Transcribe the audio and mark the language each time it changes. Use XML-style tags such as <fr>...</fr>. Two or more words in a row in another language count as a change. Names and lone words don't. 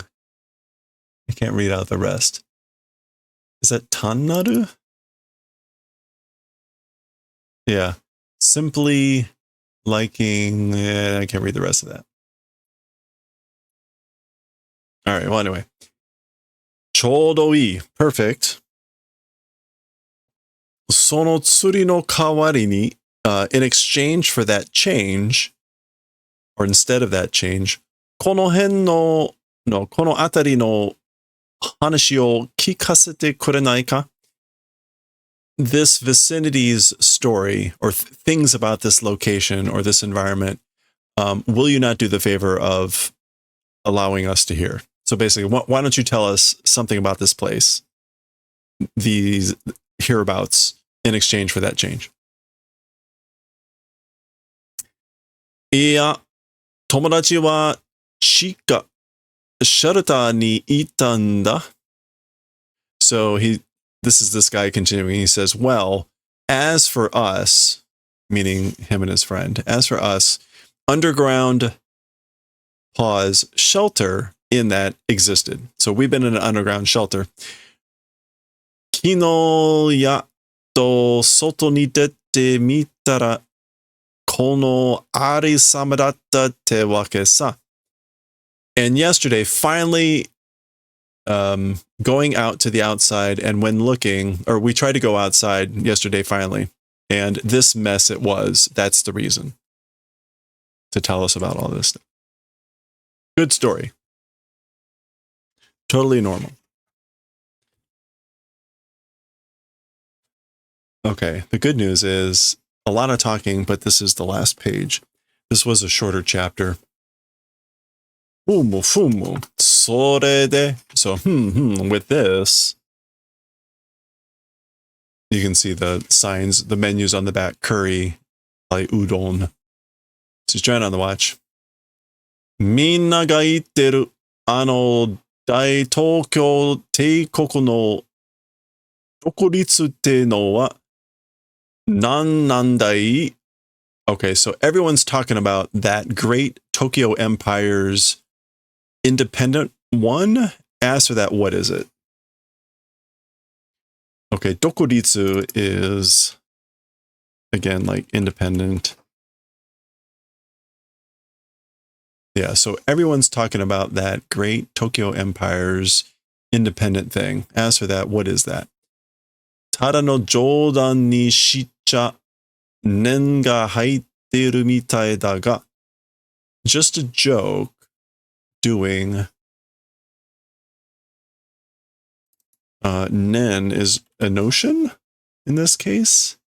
<en>I can't read out the rest. Is that tan naru? Yeah. Simply liking. I can't read the rest of that. All right. Well, anyway. Chodoi. Perfect.</en> <ja>その釣りの代わりに,</ja> <en>in exchange for that change, or instead of that change,</en> <ja>この辺りの話を聞かせてくれないか?</ja> <en>This vicinity's story, or things about this location or this environment, will you not do the favor of allowing us to hear? So basically, why don't you tell us something about this place, these hereabouts, in exchange for that change?</en> <ja>いや、友達はシェルターにいたんだ.</ja> <en>So this is this guy continuing. He says, well, as for us, meaning him and his friend, as for us, underground shelter in that existed. So we've been in an underground shelter.</en> <ja>昨日やっと外に出てみたらこの有様だったってわけさ.</ja> <en>And yesterday, finally, going out to the outside, and when looking, or we tried to go outside yesterday finally, and this mess it was. That's the reason to tell us about all this stuff. Good story. Totally normal. Okay, the good news is a lot of talking, but this is the last page. This was a shorter chapter.</en> <ja>ふむふむ。それで.</ja> <en>So, with this, you can see the signs, the menus on the back. Curry, like udon. She's trying on the watch.</en> <ja>みんなが言ってる、大東京帝国の独立ってのは何なんだい?</ja> <en>Okay, so everyone's talking about that great Tokyo Empire's independent one. As for that, what is it? Okay, dokuritsu is, again, like independent. Yeah, so everyone's talking about that great Tokyo Empire's independent thing. As for that, what is that?</en> <ja>ただの冗談にしちゃ念が入ってるみたいだが.</ja> <en>Just a joke doing. Nen is a notion in this case.</en>